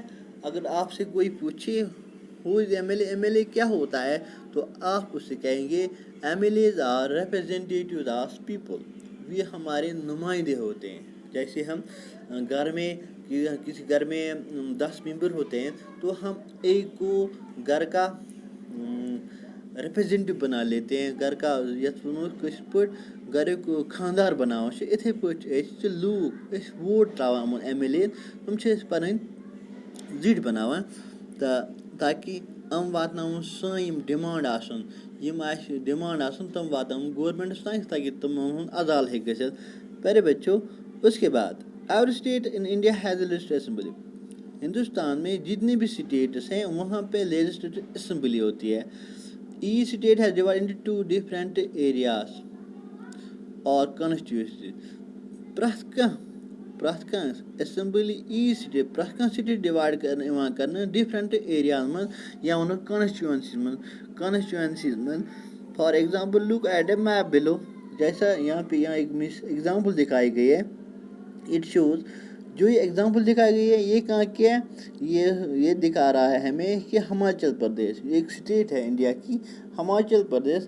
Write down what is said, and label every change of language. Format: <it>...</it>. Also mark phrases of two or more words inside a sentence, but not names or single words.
<ur>اگر آپ سے کوئی پوچھے</ur> <en>who is MLA,</en> <ur>ایم ایل اے کیا ہوتا ہے، تو آپ اس سے کہیں گے</ur> <en>MLAs are representatives of people.</en> <ur>یہ ہمارے نمائندے ہوتے ہیں. جیسے ہم گھر میں کسی گھر میں 10 ممبر ہوتے ہیں، تو ہم ایک کو گھر کا ریپرزینٹیو بنا لیتے ہیں، گھر کا</ur> <ks>یتھ کٲشِر پٲٹھۍ گھریُک خاندار بناوان چھِ. یِتھَے پٲٹھۍ چھِ أسۍ چھِ لوٗکھ، أسۍ ووٹ ترٛاوان یِمَن ایم ایل اے یَن. تِم چھِ أسۍ پَنٕنۍ زِٹھۍ بَناوان، تاکہِ یِم واتناوُن سٲنۍ یِم ڈِمانٛڈ آسَن، یِم اَسہِ ڈِمانٛڈ آسَن تِم واتناوُن گورمٮ۪نٛٹَس تانۍ، تاکہِ تِمَن ہُنٛد عزال ہیٚکہِ گٔژھِتھ.</ks> <ur>پیارے بچوں، اس کے بعد</ur> <en>every state in India has a legislative assembly.</en> <ur>ہندوستان میں جتنے بھی اسٹیٹس ہیں وہاں پہ</ur> <en>legislative assembly</en> <ur>ہوتی ہے.</ur> <en>each state has divided into 2 different areas or constituency.</en> <ks>پرٛٮ۪تھ کانٛہہ اسمبلی</ks> <en>each state,</en> <ks>پرٛٮ۪تھ کانٛہہ سٹیٹ ڈِوایڈ کرنہٕ یِوان کرنہٕ ڈفرینٹ ایریاہَن منٛز، یا وَنو کانسٹیچوئنسیز منٛز.</ks> <en>for example look at a map below.</en> <ur>جیسا یہاں پہ ایک ایگزامپل دکھائی گئی ہے.</ur> <en>it shows,</en> <ur>جو یہ ایگزامپل دکھائی گئی ہے یہ کہاں کی ہے؟ یہ دکھا رہا ہے ہمیں کہ ہماچل پردیش ایک اسٹیٹ ہے انڈیا کی، ہماچل پردیش.</ur>